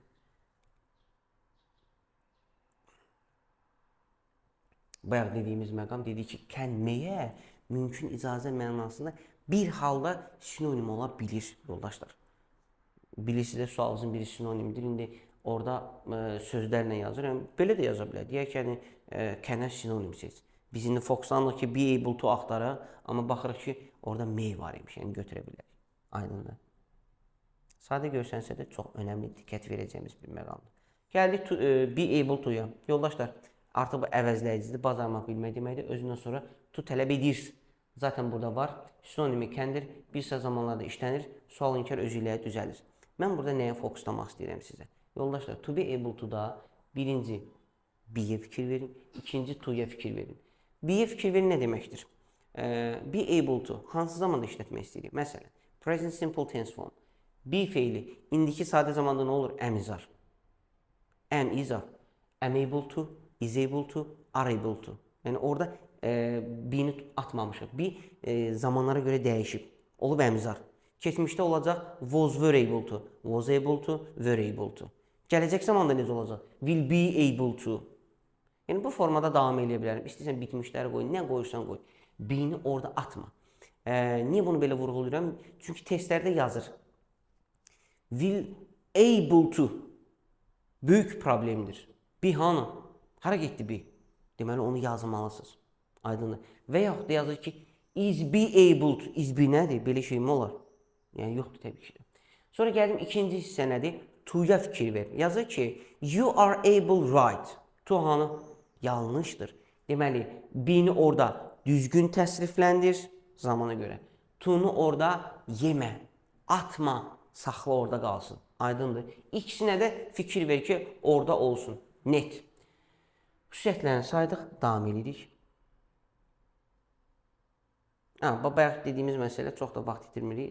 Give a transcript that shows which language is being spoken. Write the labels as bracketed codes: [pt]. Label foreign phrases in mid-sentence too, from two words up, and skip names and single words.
[az] Bayaq dediyimiz məqam dedi ki, kəlməyə mümkün icazə mənasında bir halda sinonim ola bilir, yoldaşlar. Birisi də sualımızın biri sinonimdir. İndi orada sözlərlə yazır. Yəni, belə də yaza bilər. Deyək ki, kənə sinonim seç. Biz indi fokuslanırıq ki, [en] be able to [az] axtara, amma baxırıq ki, orada may var imiş. Yəni, götürə bilərik. Aydındır. Sadə görsənsə də çox önəmli diqqət verəcəyimiz bir məqamdır. Gəldik [en] be able to-ya. [az] Yoldaşlar, artıq bu əvəzləyicidir. Bacarmaq bilmək deməkdir. Özündən sonra to tələb edir. Zaten burada var. Sinonimi kəndir. Bir sıra zamanlarda işlənir. Sual inkar özü ilə düzəlir. Mən burada nəyə fokuslamaq istəyirəm sizə? Yoldaşlar, [en] to be able to-da [az] birinci be-yə fikir verin, ikinci to-ya fikir verin. Be-yə fikir verin nə deməkdir? [en] Be able to [az] hansı zamanda işlətmək istəyirik? Məsələn, [en] present simple tense form. [az] Be feili indiki sadə zamanda nə olur? [en] Am, is, are. Am, is, are. Am able to, is able to, are able to. [az] Yəni orada be-ni atmamışıq. Be zamanlara görə dəyişib. [en] Olub am, is, are. [az] Keçmişdə olacaq [en] was, were able to, was able to, were able to. [az] Gələcək zamanda necə olacaq? [en] Will be able to. [az] Yəni bu formada davam edə bilərəm. İstəyirsən bitmişləri qoy, nə qoyursan qoy. Be-ni orada atma. Niyə bunu belə vurğulayıram? Çünki testlərdə yazır. [en] Will able to [az] böyük problemdir. Be hanı? Hara getdi be? Deməli onu yazmalısınız. Aydındır. Və yaxud da yazır ki, [en] is be able to. Is be [az] nədir? Belə şey mi olar? Yəni yoxdur təbii ki. Sonra gəldim ikinci hissə nədir? To-ya fikir ver. Yazır ki, [en] you are able right. To hanı? [az] Yanlışdır. Deməli, be-ni orada düzgün təsrifləndir zamana görə. To-nu orada yemə, atma, saxla orada qalsın. Aydındır. İkisinə də fikir ver ki, orada olsun. Net. Xüsusiyyətlərini saydıq, davam edirik. Bayaq dediyimiz məsələ çox da vaxt itirmirik.